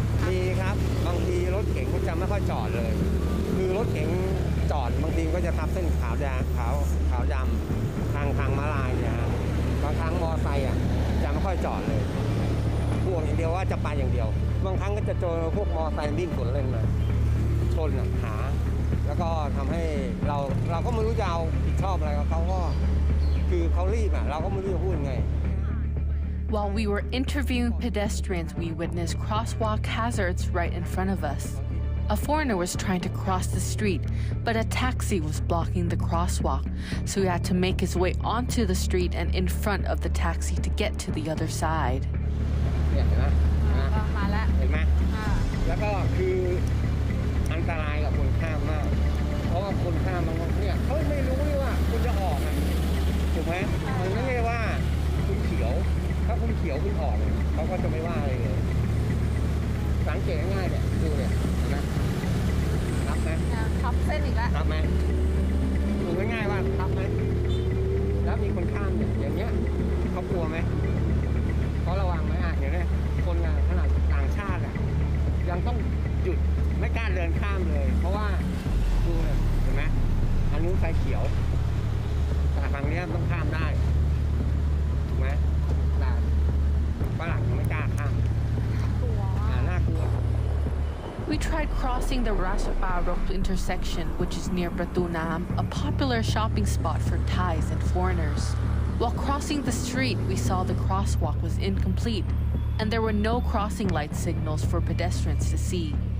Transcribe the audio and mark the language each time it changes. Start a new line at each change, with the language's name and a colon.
Thai: มีครับบางทีรถเก๋งก็จะไม่ค่อยจอดเลยคือรถเก๋งจอดบางทีก็จะทับเส้นขาวแดงขาวดำทางม้าลายเนี่ยบางครั้งมอไซค์จะไม่ค่อยจอดเลยห่วงอย่างเดียวว่าจะไปอย่างเดียวบางครั้งก็จะเจอพวกมอไซค์วิ่งสวนเลนมาชนหาแล้วก็ทำให้เราก็ไม่รู้จะเอาผิดชอบอะไรกับเขาก็คือเขารีบเราก็ไม่รู้จะพูดไง
English: While we were interviewing pedestrians, we witnessed crosswalk hazards right in front of us. A foreigner was trying to cross the street, but a taxi was blocking the crosswalk, so he had to make his way onto the street and in front of the taxi to get to the other side.
Thai: เห็นไหม มาแล้ว เห็นไหมแล้วก็คืออันตรายกับคนข้ามมากเพราะว่าคนข้ามบางคนเนี่ยเขาไม่รู้เลยว่าคุณจะออกถูกไหมมันไม่ได้ว่าคุณเขียวถ้าคุณเขียวคุณออกเขาก็จะไม่ว่าอะไรเลยสังเกตง่ายๆเนี่ยดูเนี่ยเห็นไหมรับไหม ทับเส้นอีกแล้ว รับไหมดูง่ายๆว่ารับไหมแล้วมีคนข้ามอย่างเงี้ยเขากลัวไหมเขาระวังไหมอย่างเนี้ยคนขนาดต่างชาติยังต้องหยุดไม่กล้าเดินข้ามเลยเพราะว่าดูเนี่ยเห็นไหมอันนู้นไฟเขียวแต่ฝั่งนี้ต้องข้ามได้ถูกไหมแต่ฝรั่งยังไม่กล้าข้ามน่ากลัว
English: We tried crossing the Ratchaparok intersection, which is near Pratu Nam, a popular shopping spot for Thais and foreigners. While crossing the street, we saw the crosswalk was incomplete, and there were no crossing light signals for pedestrians to see.